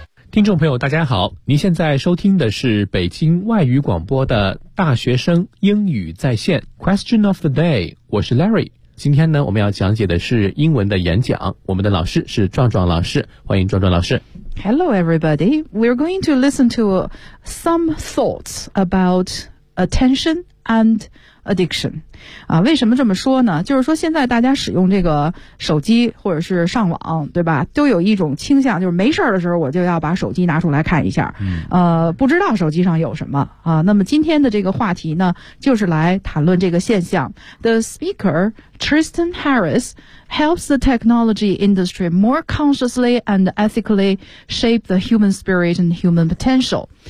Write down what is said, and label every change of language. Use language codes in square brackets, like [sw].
[zh] 听众朋友大家好，您现在收听的是北京外语广播的大学生英语在线 Question of the Day， 我是 Larry。今天呢，我们要讲解的是英文的演讲，我们的老师是壮壮老师，欢迎壮壮老师。 [en] Hello everybody, we're going to listen to some thoughts about attention and addiction。 [zh] 啊，为什么这么说呢？就是说现在大家使用这个手机或者是上网，对吧，都有一种倾向，就是没事的时候我就要把手机拿出来看一下，不知道手机上有什么啊。那么今天的这个话题呢，就是来谈论这个现象。 [en] The speaker Tristan Harris helps the technology industry more consciously and ethically shape the human spirit and human potential。